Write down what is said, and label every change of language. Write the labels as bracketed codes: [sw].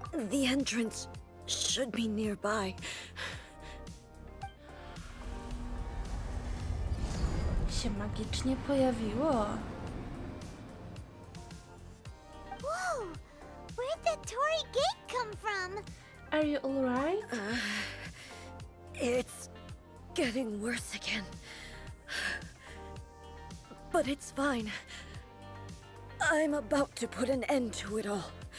[en] The entrance should be nearby. [pl] Się magicznie pojawiło. [en] Whoa! Where'd that Torii gate come from? Are you alright? It's getting worse again. But it's fine. I'm about to put an end to it all.